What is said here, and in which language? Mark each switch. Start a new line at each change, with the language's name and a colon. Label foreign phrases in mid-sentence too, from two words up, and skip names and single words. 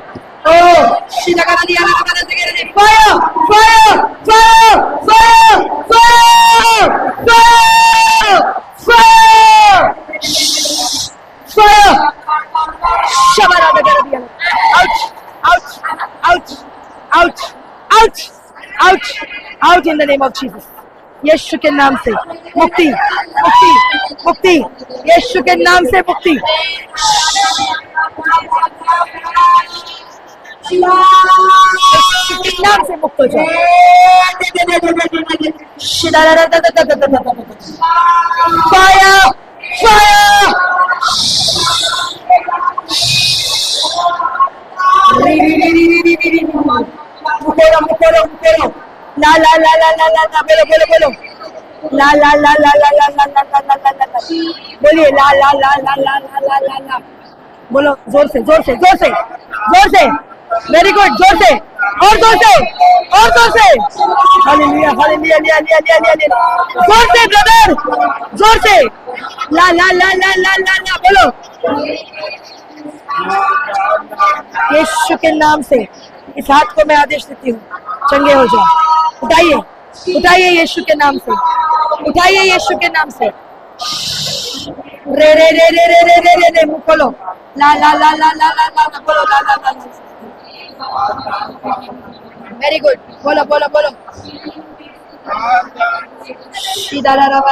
English: Oh shidagara dia la para tegere de fire fire fire fire fire fire fire shabara tegere dia out out out out out out out in the name of Jesus।
Hindi: यीशु के नाम से मुक्ति मुक्ति मुक्ति, यीशु के नाम से मुक्ति। के नाम से मुक्त हो जाओ। फायर फायर मुकोरो मुकोरो मुकोरो ला ला ला ला ला ला ला बोलो बोलो बोलो ला ला ला ला ला ला ला ला ला ला ला ला बोलिए ला ला ला ला ला ला ला ला ला बोलो जोर से जोर से जोर से जोर से
English: very good
Hindi: जोर से और जोर से और जोर से हालेलुया हालेलुया लिया लिया लिया लिया लिया जोर से ब्रदर जोर से ला ला ला ला ला ला ला बोलो यीशु के नाम से इस हाथ को मैं आदेश देती हूँ चंगे हो जाओ। उठाइए उठाइए यीशु के नाम से उठाइए यीशु के नाम से रे रे रे रे रे रे रे रे रे मुंह खोलो ला ला ला ला ला ला ला ला बोलो ला ला ला
English: very good
Hindi: बोलो बोलो बोलो सीधा ला रा